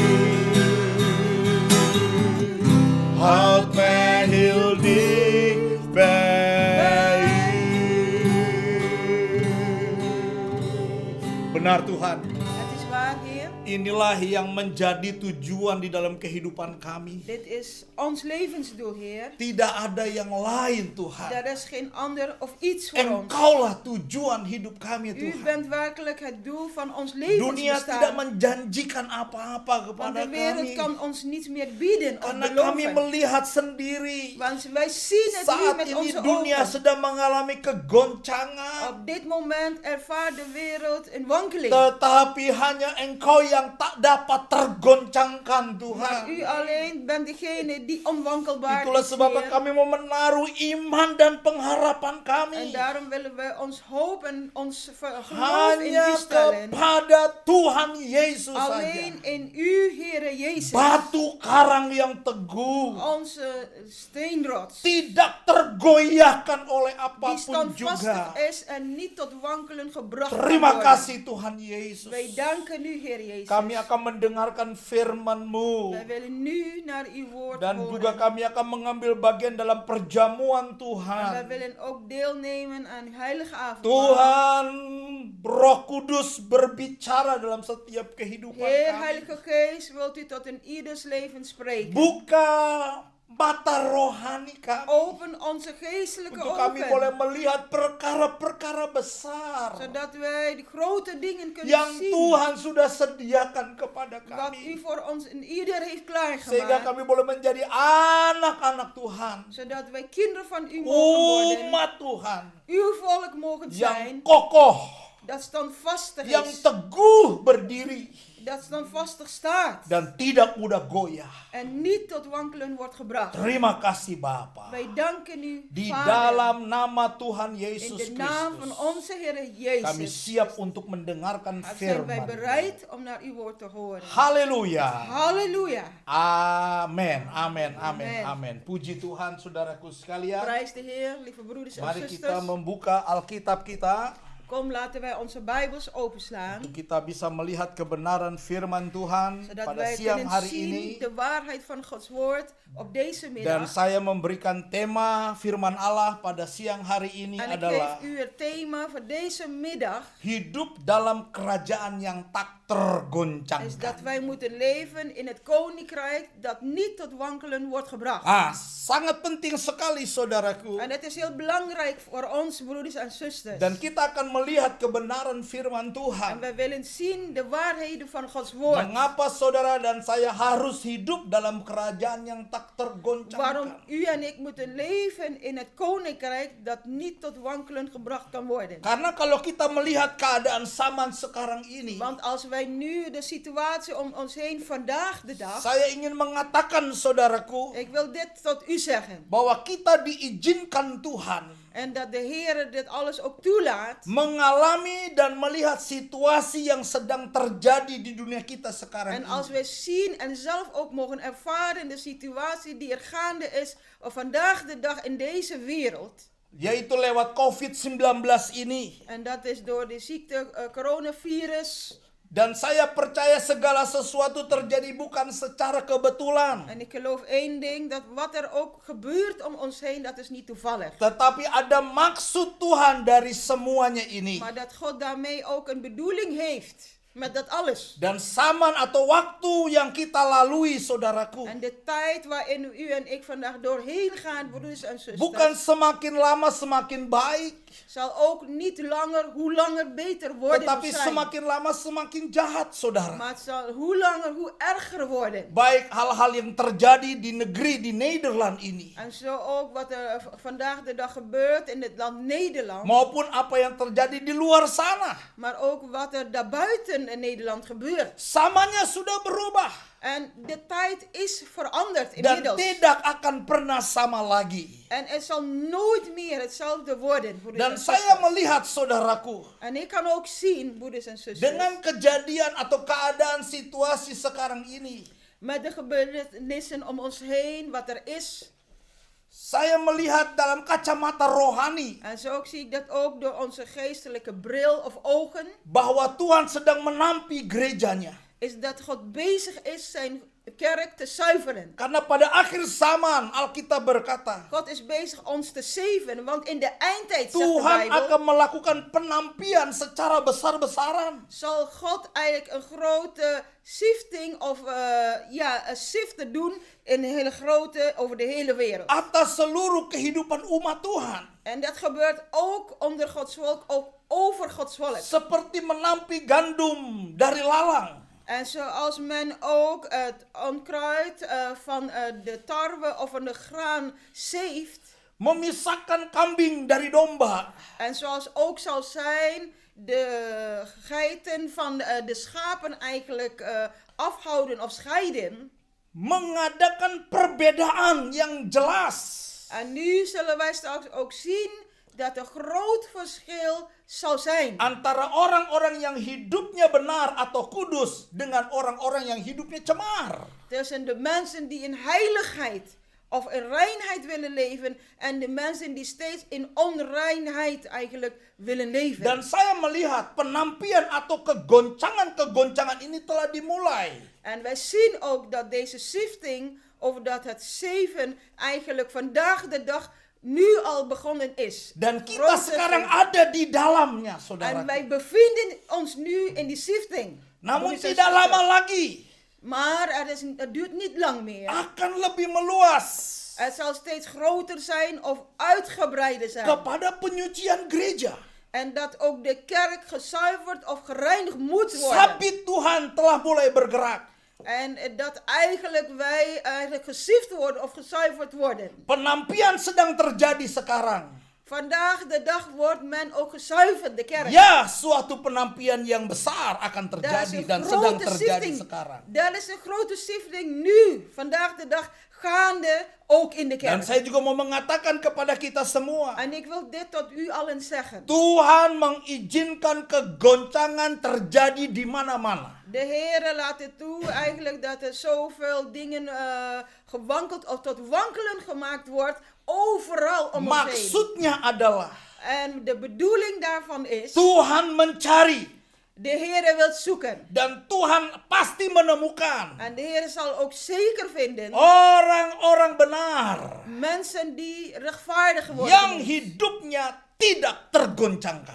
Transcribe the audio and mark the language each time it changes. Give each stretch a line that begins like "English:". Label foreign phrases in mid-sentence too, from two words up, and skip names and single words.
Dutch: Houd mij heel dicht bij u.
Indonesian: Benar Tuhan,
Dutch: Het is waar, Heer.
Indonesian: inilah yang menjadi tujuan di dalam kehidupan kami.
Dutch: Dit is ons levensdoel, Heer.
Indonesian: Tidak ada yang lain, Tuhan.
Dutch: Er is geen ander of iets voor ons.
Indonesian: Engkaulah tujuan hidup kami,
Dutch: U
Indonesian: Tuhan.
Dutch: bent werkelijk het doel van ons
Indonesian: Dunia tidak
Dutch: levensbestaan.
Indonesian: menjanjikan apa-apa
Dutch: Want
Indonesian: kepada
Dutch: de wereld
Indonesian: kami.
Dutch: kan ons niets meer bieden of
Indonesian: Karena kami
Dutch: beloven.
Indonesian: melihat sendiri.
Dutch: Want wij zien het nu
Indonesian: Saat
Dutch: met
Indonesian: ini
Dutch: onze
Indonesian: dunia
Dutch: ogen.
Indonesian: sedang mengalami kegoncangan.
Dutch: Op dit moment ervaart de wereld een wankeling.
Indonesian: Tetapi hanya Engkau yang tak dapat tergoncangkan,
Dutch: Maar
Indonesian: Tuhan.
Dutch: u alleen bent degene die onwankelbaar
Indonesian: Itulah
Dutch: is,
Indonesian: sebabnya
Dutch: Heer.
Indonesian: kami mau menaruh iman dan pengharapan
Dutch: En
Indonesian: kami
Dutch: daarom willen we ons hoop en ons geloof in
Indonesian: hanya
Dutch: u stellen.
Indonesian: kepada Tuhan Yesus saja.
Dutch: Alleen in u, Heere Jezus.
Indonesian: Batu karang yang teguh,
Dutch: Onze steenrots.
Indonesian: tidak tergoyahkan oleh
Dutch: Die
Indonesian: apapun
Dutch: standvastig
Indonesian: juga.
Dutch: is en niet tot wankelen gebracht kan
Indonesian: Terima
Dutch: worden.
Indonesian: kasih Tuhan Yesus.
Dutch: Wij danken u, Heer Jezus.
Indonesian: Kami akan mendengarkan firman-Mu.
Dutch: Wij willen nu naar uw woord
Indonesian: Dan
Dutch: horen.
Indonesian: juga kami akan mengambil bagian dalam perjamuan
Dutch: En wij
Indonesian: Tuhan.
Dutch: willen ook deelnemen aan uw heilige avond.
Indonesian: Tuhan, Roh Kudus berbicara dalam setiap kehidupan
Dutch: Heer,
Indonesian: kami.
Dutch: Heilige Geest, wilt u tot in ieders leven spreken.
Indonesian: Buka mata rohani kami.
Dutch: Open onze geestelijke
Indonesian: Untuk kami
Dutch: ogen.
Indonesian: boleh melihat perkara-perkara besar
Dutch: Zodat wij de grote dingen kunnen
Indonesian: yang
Dutch: zien.
Indonesian: Tuhan sudah sediakan kepada
Dutch: Wat u
Indonesian: kami.
Dutch: voor ons en ieder heeft
Indonesian: Sehingga
Dutch: klaargemaakt.
Indonesian: kami boleh menjadi anak-anak Tuhan.
Dutch: Zodat wij kinderen van u mogen worden.
Indonesian: Umat Tuhan.
Dutch: Uw volk mogen
Indonesian: Yang
Dutch: zijn.
Indonesian: kokoh.
Dutch: Dat standvastig
Indonesian: Yang
Dutch: is.
Indonesian: teguh berdiri.
Dutch: Dat standvastig staat.
Indonesian: Dan tidak mudah goyah.
Dutch: En niet tot wankelen wordt gebracht.
Indonesian: Terima kasih Bapa.
Dutch: Wij danken u,
Indonesian: Di
Dutch: Vader.
Indonesian: dalam nama Tuhan
Dutch: In
Indonesian: Yesus
Dutch: de naam van
Indonesian: Kristus.
Dutch: onze Heer
Indonesian: Kami
Dutch: Jezus.
Indonesian: siap untuk mendengarkan
Dutch: Zijn wij
Indonesian: firman.
Dutch: bereid om naar uw woord te horen.
Indonesian: Haleluya.
Dutch: Halleluja.
Indonesian: Amin, amin, amin,
Dutch: Amen.
Indonesian: amin. Puji Tuhan saudaraku sekalian.
Dutch: Prijs de Heer, lieve broeders en
Indonesian: Mari kita
Dutch: zusters.
Indonesian: membuka Alkitab kita.
Dutch: Kom, laten wij onze Bijbels openslaan.
Indonesian: Untuk kita bisa melihat kebenaran firman Tuhan
Dutch: Zodat
Indonesian: pada
Dutch: wij
Indonesian: siang
Dutch: kunnen
Indonesian: hari
Dutch: zien
Indonesian: ini.
Dutch: de waarheid van Gods woord op deze
Indonesian: Dan
Dutch: middag.
Indonesian: saya memberikan tema firman Allah pada siang hari ini
Dutch: En ik
Indonesian: adalah
Dutch: geef u het thema voor deze middag.
Indonesian: hidup dalam kerajaan yang tak
Dutch: Is dat
Indonesian: tergoncangkan.
Dutch: wij moeten leven in het koninkrijk dat niet tot wankelen wordt gebracht.
Indonesian: Sangat penting sekali saudaraku.
Dutch: En het is heel belangrijk voor ons broeders en zusters.
Indonesian: Dan kita akan melihat kebenaran firman
Dutch: En
Indonesian: Tuhan.
Dutch: wij willen zien de waarheden van Gods woord.
Indonesian: Mengapa saudara dan saya harus hidup dalam kerajaan yang tak
Dutch: Waarom
Indonesian: tergoncangkan?
Dutch: u en ik moeten leven in het koninkrijk dat niet tot wankelen gebracht kan worden.
Indonesian: Karena kalau kita melihat keadaan zaman sekarang ini,
Dutch: Want als wij nu de situatie om ons heen vandaag de dag.
Indonesian: saya ingin mengatakan saudaraku,
Dutch: Ik wil dit tot u zeggen.
Indonesian: bahwa kita diizinkan Tuhan
Dutch: En dat de Heer dit alles ook toelaat.
Indonesian: mengalami dan melihat situasi yang sedang terjadi di dunia kita sekarang
Dutch: En als
Indonesian: ini.
Dutch: wij zien en zelf ook mogen ervaren de situatie die er gaande is op vandaag de dag in deze wereld.
Indonesian: Yaitu lewat COVID-19 ini.
Dutch: En dat is door de ziekte coronavirus.
Indonesian: Dan saya percaya segala sesuatu terjadi bukan secara kebetulan.
Dutch: En ik geloof één ding, dat wat er ook gebeurt om ons heen, dat is niet toevallig.
Indonesian: Tetapi ada maksud Tuhan dari semuanya ini.
Dutch: Maar dat God daarmee ook een bedoeling heeft. Met dat alles.
Indonesian: Dan zaman atau waktu yang kita lalui saudaraku.
Dutch: En de tijd waarin u en ik vandaag doorheen gaan, broeders en
Indonesian: Bukan
Dutch: zusters,
Indonesian: semakin lama semakin baik.
Dutch: zal ook niet langer, hoe langer beter worden of
Indonesian: Tetapi
Dutch: zijn.
Indonesian: semakin lama semakin jahat saudara.
Dutch: Maar het zal hoe langer, hoe erger worden.
Indonesian: Baik hal-hal yang terjadi di negeri di Nederland ini.
Dutch: En zo ook wat er vandaag de dag gebeurt in het land Nederland.
Indonesian: Maupun apa yang terjadi di luar sana.
Dutch: Maar ook wat er daarbuiten in Nederland gebeurt.
Indonesian: Samanya sudah berubah.
Dutch: En de tijd is veranderd
Indonesian: Dan
Dutch: inmiddels.
Indonesian: tidak akan pernah sama lagi.
Dutch: En het zal nooit meer hetzelfde worden, broeders
Indonesian: Dan
Dutch: en
Indonesian: saya
Dutch: zusters.
Indonesian: melihat saudaraku.
Dutch: En ik kan ook zien, broeders en zusters,
Indonesian: Dengan kejadian atau keadaan situasi sekarang ini.
Dutch: met de gebeurtenissen om ons heen, wat er is.
Indonesian: Saya melihat dalam kacamata rohani.
Dutch: En zo ook zie ik dat ook door onze geestelijke bril of ogen.
Indonesian: Bahwa Tuhan sedang menampi gerejanya.
Dutch: is dat God bezig is zijn kerk te zuiveren.
Indonesian: Karena pada akhir zaman Alkitab berkata,
Dutch: God is bezig ons te zeven, want in de eindtijd, zegt de
Indonesian: Tuhan
Dutch: Bijbel,
Indonesian: akan melakukan penampian secara besar-besaran
Dutch: zal God eigenlijk een grote sifting of een siften doen in een hele grote, over de hele wereld.
Indonesian: atas seluruh kehidupan umat Tuhan.
Dutch: En dat gebeurt ook onder Gods volk, ook over Gods volk.
Indonesian: Seperti menampi gandum dari lalang.
Dutch: En zoals men ook het onkruid van de tarwe of van de graan zeeft.
Indonesian: Memisahkan kambing dari domba.
Dutch: En zoals ook zal zijn de geiten van de schapen eigenlijk afhouden of scheiden.
Indonesian: Mengadakan perbedaan yang jelas.
Dutch: En nu zullen wij straks ook zien dat er groot verschil zal zijn.
Indonesian: Antara orang-orang yang hidupnya benar atau kudus dengan orang-orang yang hidupnya cemar.
Dutch: Tussen de mensen die in heiligheid of in reinheid willen leven en de mensen die steeds in onreinheid eigenlijk willen leven.
Indonesian: Dan saya melihat penampian atau kegoncangan-kegoncangan ini telah dimulai.
Dutch: En wij zien ook dat deze sifting, over dat het zeven eigenlijk vandaag de dag nu al begonnen is.
Indonesian: Dan kita
Dutch: Grote
Indonesian: sekarang
Dutch: zeven.
Indonesian: ada di dalamnya,
Dutch: En
Indonesian: saudara.
Dutch: wij bevinden ons nu in die sifting.
Indonesian: Namun
Dutch: Broeders en
Indonesian: tidak
Dutch: zusters.
Indonesian: lama lagi
Dutch: Maar het duurt niet lang meer.
Indonesian: akan lebih meluas
Dutch: Het zal steeds groter zijn of uitgebreider zijn.
Indonesian: kepada penyucian gereja.
Dutch: En dat ook de kerk gezuiverd of gereinigd moet worden.
Indonesian: Sabit Tuhan telah mulai bergerak.
Dutch: En dat eigenlijk wij eigenlijk gesift worden of gezuiverd worden.
Indonesian: Penampian sedang terjadi sekarang.
Dutch: Vandaag de dag wordt men ook gezuiverd, de kerk.
Indonesian: Ya, suatu penampian yang besar akan
Dutch: Dat is
Indonesian: terjadi
Dutch: een
Indonesian: dan sedang
Dutch: grote
Indonesian: terjadi
Dutch: sifting.
Indonesian: sekarang.
Dutch: Dat is een grote sifting nu, vandaag de dag, gaande ook in de
Indonesian: Dan
Dutch: kerk.
Indonesian: saya juga mau mengatakan kepada kita semua,
Dutch: En ik wil dit tot u allen zeggen.
Indonesian: Tuhan mengizinkan kegoncangan terjadi di mana-mana.
Dutch: De Heer laat het toe eigenlijk dat er zoveel dingen gewankeld of tot wankelen gemaakt wordt overal om ons heen.
Indonesian: Maksudnya adalah
Dutch: En de bedoeling daarvan is,
Indonesian: Tuhan mencari
Dutch: de Heer wil zoeken.
Indonesian: dan Tuhan pasti menemukan
Dutch: En de Heer zal ook zeker vinden
Indonesian: orang-orang benar
Dutch: mensen die rechtvaardig worden.
Indonesian: yang hidupnya tidak tergoncangkan.